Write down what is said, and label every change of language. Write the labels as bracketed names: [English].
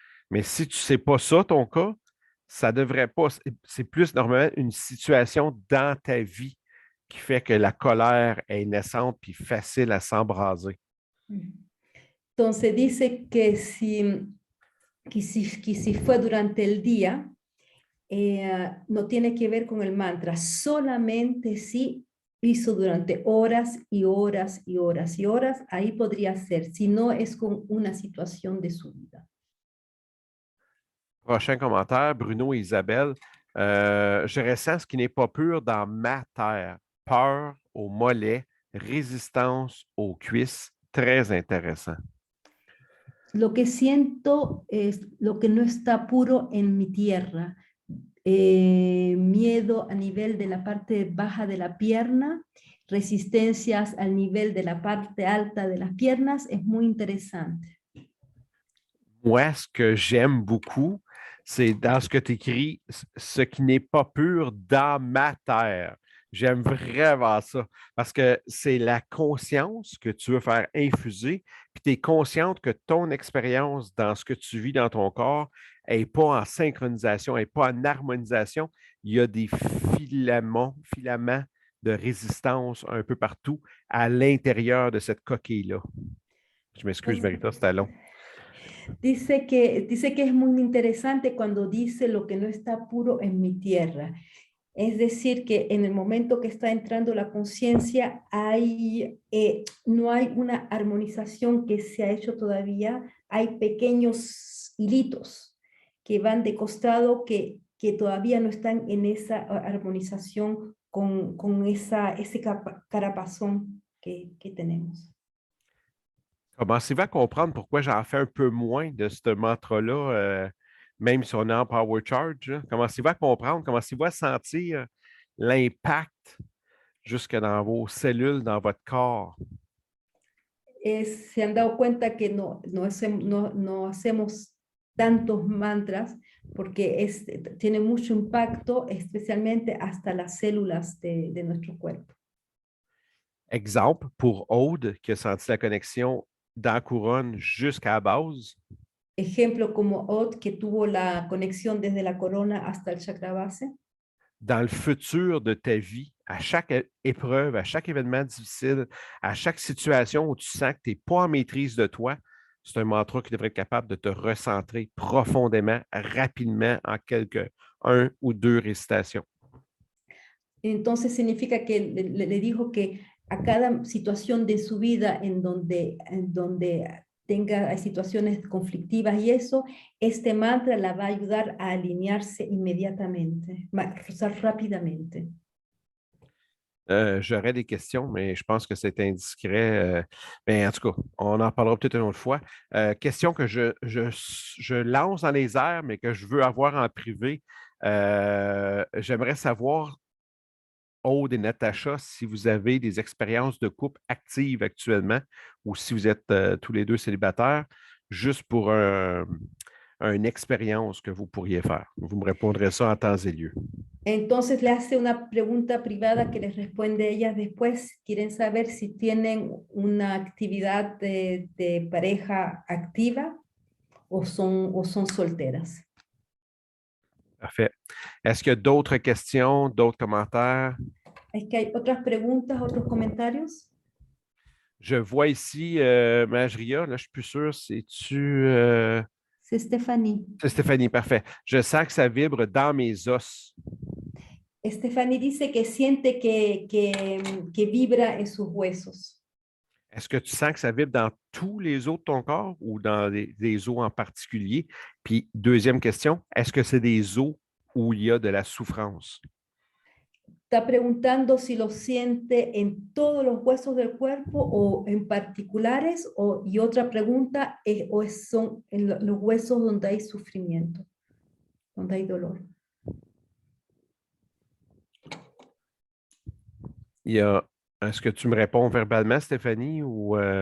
[French] Mais si tu ne sais pas ça, ton cas, ça devrait pas. C'est plus normalement une situation dans ta vie qui fait que la colère est naissante puis facile à s'embraser. [Spanish] Entonces dice que si fue durante el día, no tiene que ver con el mantra, solamente si hizo durante horas y horas y horas y horas, ahí podría ser, si no es con una situación de su vida. [French] Prochain commentaire, Bruno et Isabelle. Je ressens ce qui n'est pas pur dans ma terre. Peur aux mollets, résistance aux cuisses. Très intéressant. [Spanish] Lo que siento es lo que no está puro en mi tierra. Miedo a nivel de la parte baja de la pierna, resistencias al nivel de la parte alta de las piernas, es muy interesante. [French] Moi, ce que j'aime beaucoup, c'est dans ce que tu écris, ce qui n'est pas pur dans ma terre. J'aime vraiment ça parce que c'est la conscience que tu veux faire infuser, puis tu es consciente que ton expérience dans ce que tu vis dans ton corps n'est pas en synchronisation, n'est pas en harmonisation. Il y a des filaments de résistance un peu partout à l'intérieur de cette coquille-là. Je m'excuse, Marita, c'était long. [Spanish] Dice que es muy interesante cuando dice lo que no está puro en mi tierra. Es decir, que en el momento que está entrando la conciencia no hay una armonización que se ha hecho todavía, hay pequeños hilitos que van de costado que todavía no están en esa armonización con ese carapazón que tenemos. [French] Commencez-vous à comprendre pourquoi j'en fais un peu moins de ce mantra-là, même si on est en Power Charge. Là. Commencez-vous à comprendre, commencez-vous à sentir l'impact jusque dans vos cellules, dans votre corps. [Spanish] Se han dado cuenta que no hacemos tantos mantras porque tiene mucho impacto, especialmente hasta las células de nuestro cuerpo. [French] Exemple, pour Aude, qui a senti la connexion dans la couronne jusqu'à la base. [Spanish] Ejemplo como Od, que tuvo la conexión desde la corona hasta el chakra base. [French] Dans le futur de ta vie, à chaque épreuve, à chaque événement difficile, à chaque situation où tu sens que tu n'es pas en maîtrise de toi, c'est un mantra qui devrait être capable de te recentrer profondément, rapidement, en un ou deux récitations. [Spanish] Entonces significa que le dijo que a cada situación de su vida en donde tenga situaciones conflictivas y eso, este mantra la va a ayudar a alinearse inmediatamente, rápidamente. [French] J'aurais des questions, mais je pense que c'est indiscret. Mais en tout cas, on en parlera peut-être une autre fois. Question que je lance dans les airs, mais que je veux avoir en privé. J'aimerais savoir, Aude et Natacha, si vous avez des expériences de couple actives actuellement ou si vous êtes tous les deux célibataires, juste pour une expérience que vous pourriez faire. Vous me répondrez ça en temps et lieu. [Spanish] Entonces le hace una pregunta privada que les responde ellas después. Quieren saber si tienen una actividad de pareja activa o son solteras. [French] Parfait. Est-ce qu'il y a d'autres questions, d'autres commentaires? [Spanish] ¿Es que hay otras preguntas, otros comentarios? [French] Je vois ici Majria, là, je ne suis plus sûr, c'est-tu... C'est Stéphanie. C'est Stéphanie, parfait. Je sens que ça vibre dans mes os. [Spanish] Stéphanie dice que siente que vibra en sus huesos. [French] Est-ce que tu sens que ça vibre dans tous les os de ton corps ou dans des os en particulier? Puis, deuxième question, est-ce que c'est des os où il y a de la souffrance? [Spanish] Está preguntando si lo siente en todos los huesos del cuerpo o en particulares, y otra pregunta son en los huesos donde hay sufrimiento, donde hay dolor. [French] Est-ce que tu me réponds verbalement, Stéphanie, ou...